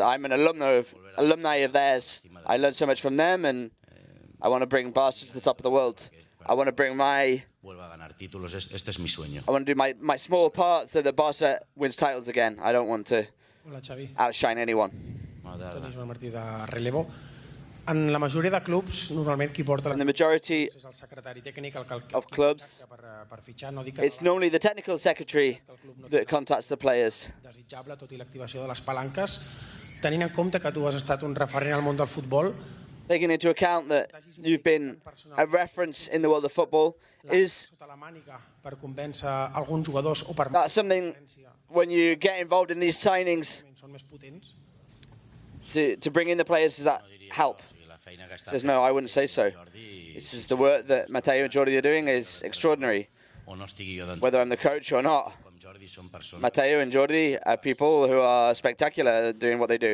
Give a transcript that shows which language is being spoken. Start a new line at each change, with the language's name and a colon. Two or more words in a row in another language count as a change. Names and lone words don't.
English: I'm an alumni of theirs. I learned so much from them, and I want to bring Barca to the top of the world. I want to bring I want to do my small part so that Barca wins titles again. I don't want to outshine anyone.
Catalan: En la majoria de clubs, normalment qui porta
English: the majority
Catalan: és el secretari tècnic,
English: of clubs,
Catalan: per fitxar, no dic que
English: it's normally the technical secretary that contacts the players.
Catalan: desitjable, tot i l'activació de les palanques, tenint en compte que tu has estat un referent al món del futbol.
English: Taking into account that you've been a reference in the world of football, is
Catalan: per convèncer alguns jugadors o per
English: that's something when you get involved in these signings to bring in the players, does that help? He says, no, I wouldn't say so. This is the work that Mateo and Jordi are doing is extraordinary, whether I'm the coach or not. Mateo and Jordi are people who are spectacular doing what they do.